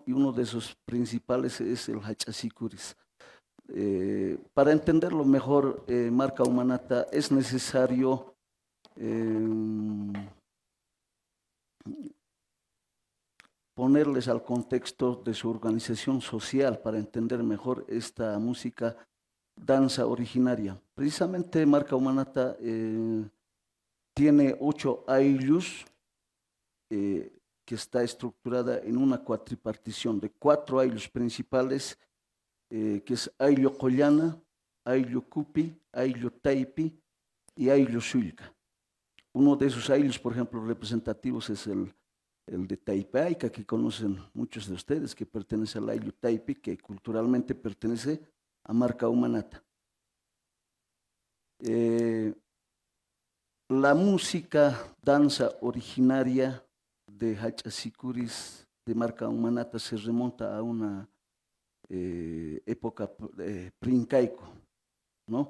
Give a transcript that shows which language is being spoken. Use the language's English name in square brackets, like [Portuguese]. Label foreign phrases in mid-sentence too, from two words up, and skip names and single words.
[Spanish] Y uno de esos principales es el Hachasicuris. Para entenderlo mejor, Marca Humanata, es necesario ponerles al contexto de su organización social para entender mejor esta música, danza originaria. Precisamente Marca Humanata tiene 8 ayllus, que está estructurada en una cuatripartición de 4 ayllus principales, que es ayllo Collana, ayllo Cupi, ayllo Taipi y ayllo Suilca. Uno de esos ayllus, por ejemplo, representativos es el de Taipaica, que conocen muchos de ustedes, que pertenece al ayllu Taipi, que culturalmente pertenece a Marca Humanata. La música, danza originaria de Hachasicuris de Marca Humanata se remonta a una época pre-incaico, ¿no?